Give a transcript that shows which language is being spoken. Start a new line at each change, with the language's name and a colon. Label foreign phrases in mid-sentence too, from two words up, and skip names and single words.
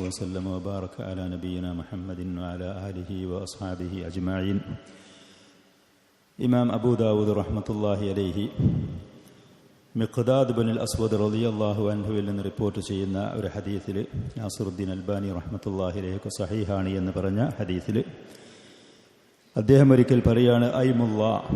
Arabic: وسلم وبارك على نبينا محمد وعلى آله وأصحابه أجمعين.
Malayalam: ഇമാം അബൂ ദാവൂദ്
Arabic: رحمة الله عليه
Malayalam: മിഖ്ദാദ് ബിനുൽ അസ്വദ്
Arabic: رضي الله عنه
Malayalam: നിന്ന് റിപ്പോർട്ട് ചെയ്യുന്ന ഒരു ഹദീസിൽ, നാസിറുദ്ദീൻ അൽബാനി
Arabic: رحمة الله عليه
Malayalam: സഹീഹാണ് എന്ന് പറഞ്ഞ ഹദീസിൽ അദ്ദേഹം ഒരിക്കൽ പറയാണ്, ഐമുല്ലാ,